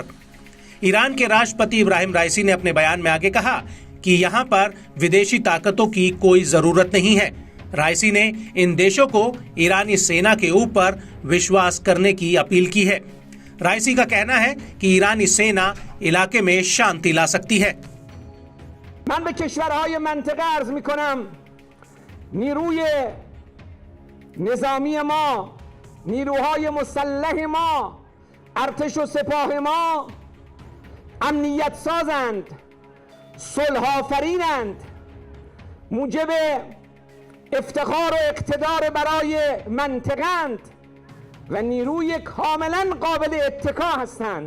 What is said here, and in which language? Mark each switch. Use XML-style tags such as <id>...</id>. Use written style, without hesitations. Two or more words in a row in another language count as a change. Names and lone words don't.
<hi>ईरान के राष्ट्रपति इब्राहिम राइसी ने अपने बयान में आगे कहा कि यहाँ पर विदेशी ताकतों की कोई जरूरत नहीं है। राइसी ने इन देशों को ईरानी सेना के ऊपर विश्वास करने की अपील की है। राइसी का कहना है कि ईरानी सेना इलाके में शांति ला सकती है।</hi> <fa>من به کشورهای منطقه عرض میکنم نیروی نظامی ما، نیروهای مسلح ما، ارتش و سپاه ما امنیت سازند، صلح آفرینند، موجب افتخار و اقتدار برای منطقه‌اند و نیروی کاملا قابل اتکا هستند.</fa>